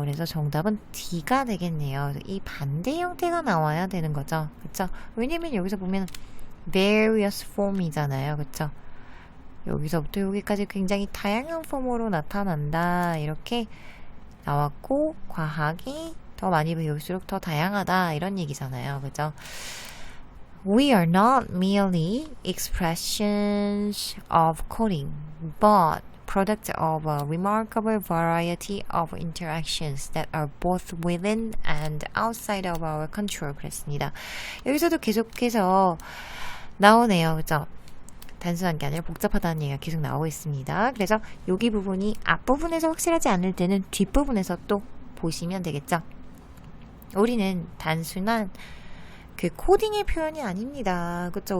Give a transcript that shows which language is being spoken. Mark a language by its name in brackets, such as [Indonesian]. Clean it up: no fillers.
[Korean] 그래서 정답은 D가 되겠네요. 이 반대 형태가 나와야 되는 거죠. 그쵸? 왜냐면 여기서 보면 [English] various form [Korean] 이잖아요. 그쵸? 여기서부터 여기까지 굉장히 다양한 폼으로 나타난다. 이렇게 나왔고, 과학이 더 많이 배울수록 더 다양하다. 이런 얘기잖아요. 그죠? [English] We are not merely expressions of coding, but product of a remarkable variety of interactions that are both within and outside of our control. [Korean] 그랬습니다. 여기서도 계속해서 나오네요. 그죠? 단순한 게 아니라 복잡하다는 얘기가 계속 나오고 있습니다. 그래서 여기 부분이 앞부분에서 확실하지 않을 때는 뒷부분에서 또 보시면 되겠죠. 우리는 단순한 그 코딩의 표현이 아닙니다. 그쵸?